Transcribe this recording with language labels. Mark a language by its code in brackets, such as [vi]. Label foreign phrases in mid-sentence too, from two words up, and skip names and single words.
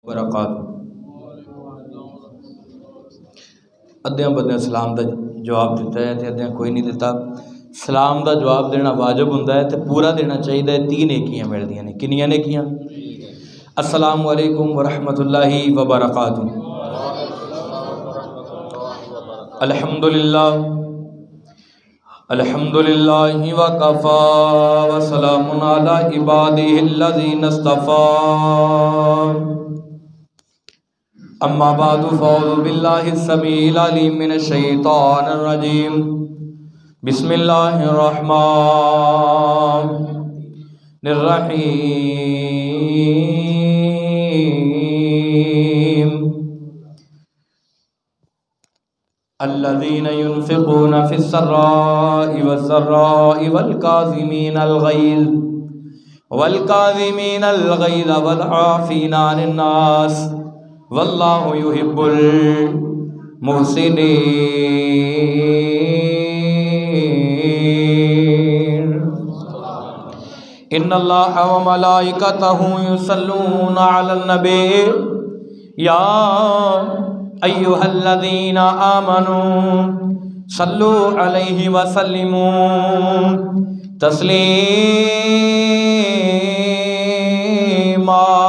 [ar] وبرکاتہ۔ [pa] ادھیاں بدیاں سلام دا جواب دیتا ہے تے ادھیاں کوئی نہیں دیتا۔ سلام دا جواب دینا واجب ہوندا ہے تے پورا دینا چاہیے۔ 3 نیکیاں ملدیاں نے۔ کنیاں نیکیاں؟ [ar] السلام علیکم ورحمۃ اللہ وبرکاتہ۔ الحمدللہ الحمدللہ وکفا وسلام علی عبادہ الذین اصطفیٰ، اما بعد فاعوذ باللہ السمیع العلیم من الشیطان الرجیم، بسم اللہ الرحمن الرحیم، الذین ينفقون فی السراء والضراء والکاظمین الغیظ والعافین عن الناس واللہ یحب المحسنین۔ ان اللہ وملائکتہ یصلون علی النبی یا ایھا الذین آمنوا صلوا علیہ وسلموا تسلیما۔